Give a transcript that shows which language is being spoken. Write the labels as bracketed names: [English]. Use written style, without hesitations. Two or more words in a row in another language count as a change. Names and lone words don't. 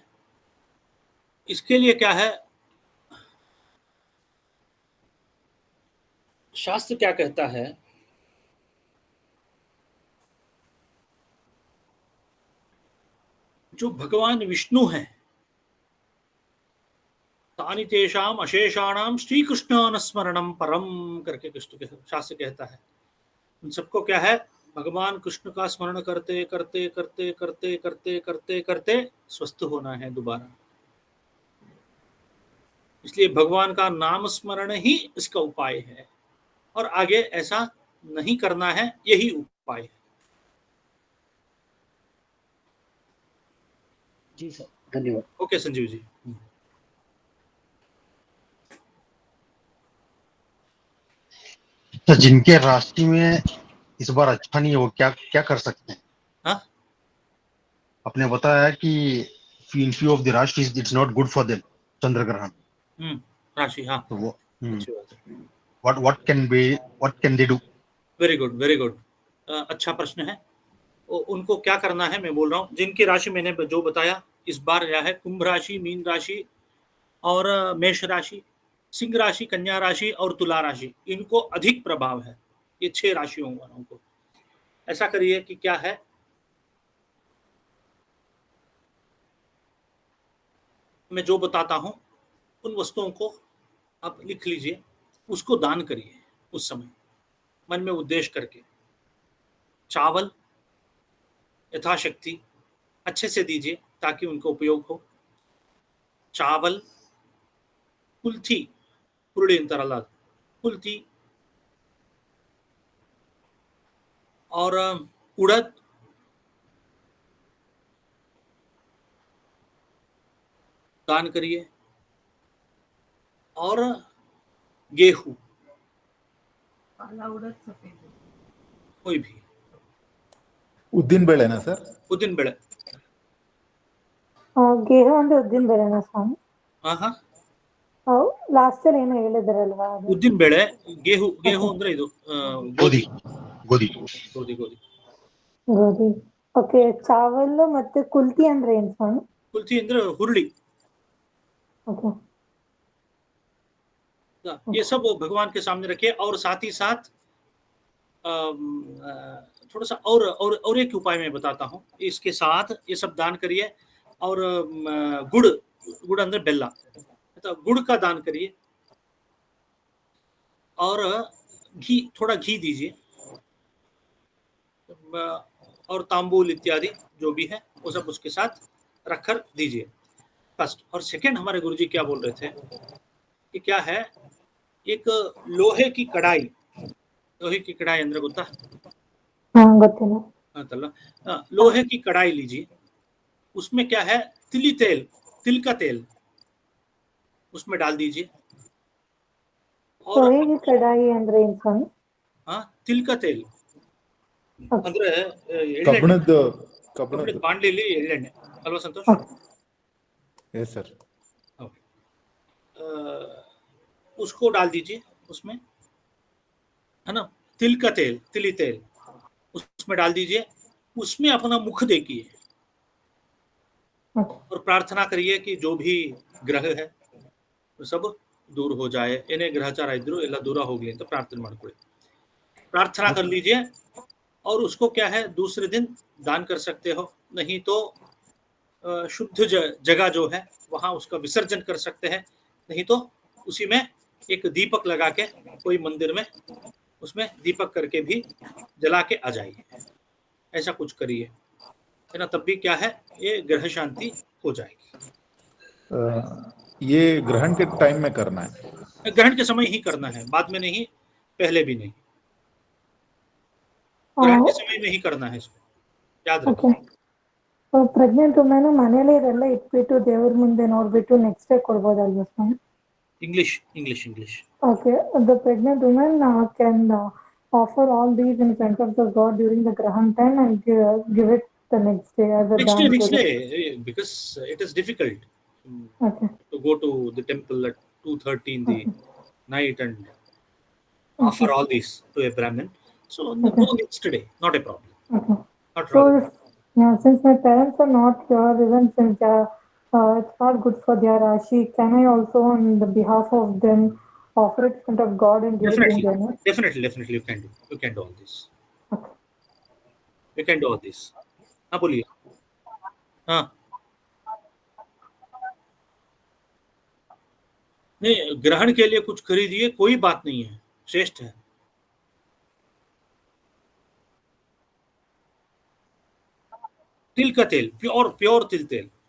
[Hindi] इसके लिए क्या है, शास्त्र क्या कहता है, जो भगवान विष्णु हैं, [Sanskrit] तानि तेषाम अशेषाणाम श्री कृष्णानुस्मरणम परम [Hindi] करके कृष्ण शास्त्र कहता है। उन सबको क्या है, भगवान कृष्ण का स्मरण करते करते करते करते करते करते करते स्वस्थ होना है दोबारा। इसलिए भगवान का नाम स्मरण ही इसका उपाय है, और आगे ऐसा नहीं करना है, यही उपाय है। जी सर, धन्यवाद। ओके संजीव जी। तो जिनके राशि में इस बार अच्छा नहीं है वो क्या क्या कर सकते हैं? हाँ, आपने बताया कि [English] in few of the Rashi it's not good for them, [Hindi] चंद्र ग्रहण। राशि, हाँ, तो वो अच्छी बात है। [English] What can they do? very good, very good. [Hindi] अच्छा प्रश्न है। उनको क्या करना है मैं बोल रहा हूँ। जिनकी राशि मैंने जो बताया इस बार क्या है, कुंभ राशि, मीन राशि और मेष राशि, सिंह राशि, कन्या राशि और तुला राशि, इनको अधिक प्रभाव है। ये 6 राशियों वालों को ऐसा करिए कि क्या है, मैं जो बताता हूं उन वस्तुओं को आप लिख लीजिए, उसको दान करिए। उस समय मन में उद्देश्य करके चावल यथाशक्ति अच्छे से दीजिए ताकि उनका उपयोग हो। चावल, कुल्थी, पुरुड़ी अंतराला, कुल्थी और उड़द, दान करिए। और गेहूं, काला उड़द, सफेद उड़द, कोई भी [Kannada] ಉದ್ದಿನ ಬೇಳೆನಾ ಸರ್? ಉದ್ದಿನ ಬೇಳೆ। ಗೇಹು ಅಂದ್ರೆ ಉದ್ದಿನ ಬೇಳೆನಾ ಸ್ವಾಮಿ? ಹಾ, ಲಾಸ್ಟ್ ಅಲ್ಲಿ ಏನೋ ಹೇಳಿದ್ರಲ್ವಾ ಅದು? ಉದ್ದಿನ ಬೇಳೆ, ಗೇಹು ಅಂದ್ರೆ ಇದು ಗೋಧಿ ಗೋಧಿ. ಗೋಧಿ ಗೋಧಿ. ಓಕೆ. ಚಾವಲ್ ಮತ್ತೆ ಕುಲ್ತಿ ಅಂದ್ರೆ ಏನ್ ಸ್ವಾಮಿ? ಕುಲ್ತಿ ಅಂದ್ರೆ ಹುರುಳಿ। ಓಕೆ, [Hindi] ये सब भगवान के सामने रखिए। और साथ ही साथ थोड़ा सा और एक उपाय मैं बताता हूँ। इसके साथ ये सब दान करिए और गुड़ [Kannada] ಅಂದ್ರೆ ಬೆಲ್ಲ, [Hindi] तो गुड़ का दान करिए और घी, थोड़ा घी दीजिए और तांबूल इत्यादि जो भी है वो सब उसके साथ रखकर दीजिए, फर्स्ट। और सेकंड, हमारे गुरुजी क्या बोल रहे थे कि क्या है, एक लोहे की कढ़ाई [Kannada] ಅಂದ್ರೆ ಗೊತ್ತಾ? ಗೊತ್ತಿಲ್ಲ. ಅಂತಲ್ಲ, [Hindi] लोहे की कढ़ाई लीजिए, उसमें क्या है, तिल का तेल उसमें डाल दीजिए। और लोहे की कढ़ाई [Kannada] ಅಂದ್ರೆ ಏನ್ ಸ್ವಾಮಿ? [Hindi] तिल का तेल ಅಂದ್ರೆ [Kannada] ಕಬ್ಬಿಣದ ಬಾಂಡ್ಲಿಲಿ ಎಳ್ಳೆಣ್ಣೆ ಅಲ್ವಾ ಸಂತೋಷ್? [English] Yes sir. [Hindi] उसको डाल दीजिए उसमें, है ना, तिली तेल उसमें डाल दीजिए। उसमें अपना मुख देखिए और प्रार्थना करिए कि जो भी ग्रह है सब दूर हो जाए, [Kannada] ಏನೇ ಗ್ರಹಚಾರ ಇದ್ರು ಎಲ್ಲ ದೂರ ಹೋಗ್ಲಿ ಅಂತ ಪ್ರಾರ್ಥನೆ ಮಾಡ್ಕೊಳ್ಳಿ, [Hindi] प्रार्थना कर लीजिए। और उसको क्या है, दूसरे दिन दान कर सकते हो, नहीं तो शुद्ध जगह जो है वहां उसका विसर्जन कर सकते हैं, नहीं तो उसी में एक दीपक लगा के कोई मंदिर में उसमें दीपक करके भी जला के आ जाइए। ऐसा कुछ करिए, है ना, तब भी क्या है, ये ग्रह शांति हो जाएगी। ये ग्रहण के टाइम में करना है? ग्रहण के समय ही करना है, बाद में नहीं, पहले भी नहीं, ग्रहण के समय में ही करना है, इसको याद रखिए। [English] pregnant women [Kannada] ಮನೇಲಿ ಇದೆಲ್ಲ ಇಟ್ಬಿಟ್ಟು ದೇವ್ರ ಮುಂದೆ ನೋಡ್ಬಿಟ್ಟು [English] next day [Kannada] ಕೊಡ್ಬೋದಲ್ವಾ ಸ್ವಾಮಿ? [Hindi] इंग्लिश। [English] Okay, the pregnant woman can offer all these in front of the God during the Grahan time and give it the next day as a Next dam day, because it is difficult to go to the temple at 2:30 in the night and offer all these to a Brahmin. So go next day, not a problem. Not So, problem. since my parents are not here, even since it's not good for their Rashi, can I also, on the behalf of them, offer it in front of God and give it in their name? Definitely you can do all this. You can do all this. [Hindi] हाँ बोलिए। हाँ, नहीं, ग्रहण के लिए कुछ खरीदिए, कोई बात नहीं है, श्रेष्ठ है। तिल का तेल, प्योर तिल तेल।